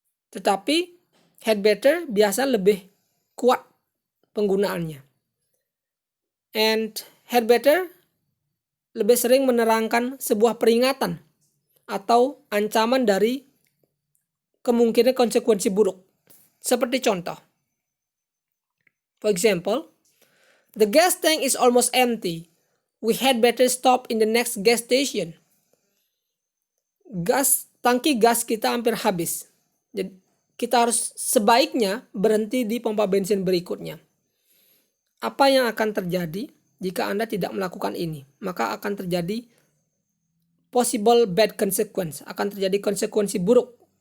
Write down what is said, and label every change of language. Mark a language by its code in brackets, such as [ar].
[id] Tetapi had better biasa lebih kuat penggunaannya. And had better lebih sering menerangkan sebuah peringatan atau ancaman dari kemungkinan konsekuensi buruk. Seperti contoh. [en] For example, the gas tank is almost empty. We had better stop in the next gas station. [id] Tangki gas kita hampir habis. Jadi kita harus sebaiknya berhenti di pompa bensin berikutnya. Apa yang akan terjadi jika Anda tidak melakukan ini? Maka akan terjadi [en] possible bad consequence, [id] akan terjadi konsekuensi buruk.